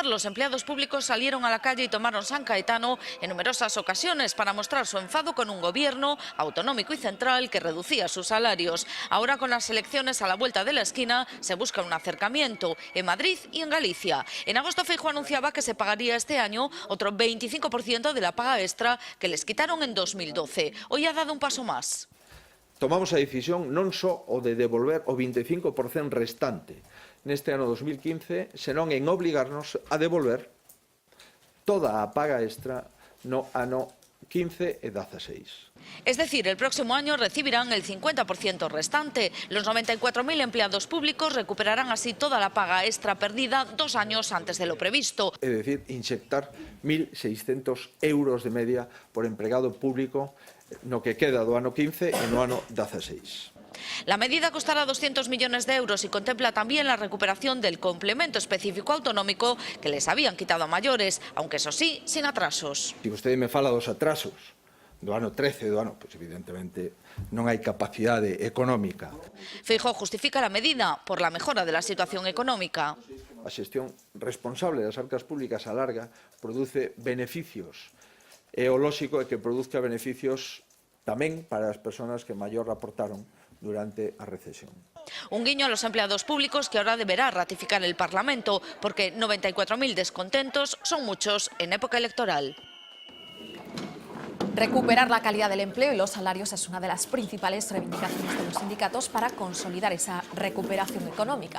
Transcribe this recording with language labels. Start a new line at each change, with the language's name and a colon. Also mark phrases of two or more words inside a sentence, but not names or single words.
Spanish: Los empleados públicos salieron a la calle y tomaron San Caetano en numerosas ocasiones para mostrar su enfado con un gobierno autonómico y central que reducía sus salarios. Ahora, con las elecciones a la vuelta de la esquina, se busca un acercamiento en Madrid y en Galicia. En agosto, Feijóo anunciaba que se pagaría este año otro 25% de la paga extra que les quitaron en 2012. Hoy ha dado un paso más.
Galician: Tomamos a decisión non só o de devolver o 25% restante neste ano 2015, senón en obligarnos a devolver toda a paga extra no ano 15 e 16.
Spanish: Es decir, el próximo año recibirán el 50% restante. Los 94.000 empleados públicos recuperarán así toda la paga extra perdida 2 años antes de lo previsto.
Galician: É dicir, inyectar 1.600 euros de media por empregado público no que queda do ano 15 e no ano 16.
Spanish: La medida costará 200 millones de euros y contempla también la recuperación del complemento específico autonómico que les habían quitado a mayores, aunque eso sí, sin atrasos.
Galician: Si usted me fala dos atrasos do ano 13 do ano, pues evidentemente non hai capacidade económica.
Spanish: Feijóo justifica la medida por la mejora de la situación económica.
Galician: A xestión responsable das arcas públicas a larga produce beneficios. E o lóxico é que produzca beneficios tamén para as persoas que maior aportaron durante a recesión.
Spanish: Un guiño a los empleados públicos que ahora deberá ratificar el Parlamento, porque 94.000 descontentos son muchos en época electoral. Recuperar la calidad del empleo y los salarios es una de las principales reivindicaciones de los sindicatos para consolidar esa recuperación económica.